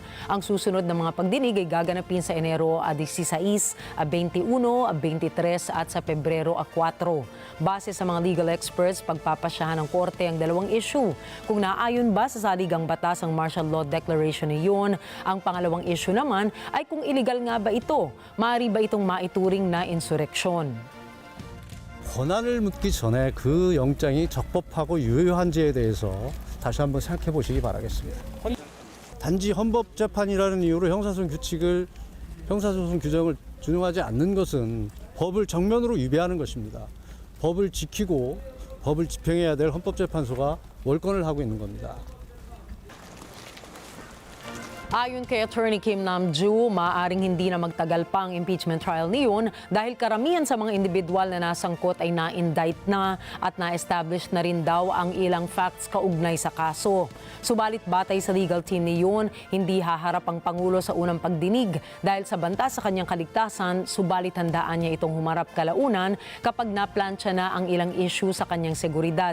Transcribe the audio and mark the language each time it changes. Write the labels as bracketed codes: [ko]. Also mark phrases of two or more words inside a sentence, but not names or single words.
[tl] Ang susunod na mga pagdinig ay gaganapin sa Enero 16, 21, 23 at sa Pebrero 4. Base sa mga [en] legal experts, [tl] pagpapasyahan ng korte ang dalawang issue. Kung naayon ba sa saligang batas ang [en] martial law declaration [tl] ni Yoon, ang pangalawang issue naman ay kung illegal nga ba ito. Maaari ba itong maituring na insureksyon? [ko] 권한을 묻기 전에 그 영장이 적법하고 유효한지에 대해서 다시 한번 생각해 보시기 바라겠습니다. 단지 헌법재판이라는 이유로 형사소송 규정을 준용하지 않는 것은 법을 정면으로 위배하는 것입니다. 법을 지키고 법을 집행해야 될 헌법재판소가 월권을 하고 있는 겁니다. [tl] Ayon kay Attorney Kim Nam-ju, maaaring hindi na magtagal pa ang [en] impeachment trial [tl] ni Yoon dahil karamihan sa mga individual na nasangkot ay na-indict na at na-establish na rin daw ang ilang facts kaugnay sa kaso. Subalit batay sa [en] legal team [tl] ni Yoon, hindi haharap ang Pangulo sa unang pagdinig dahil sa banta sa kanyang kaligtasan, subalit handaan niya itong humarap kalaunan kapag naplansya na ang ilang issue sa kanyang seguridad.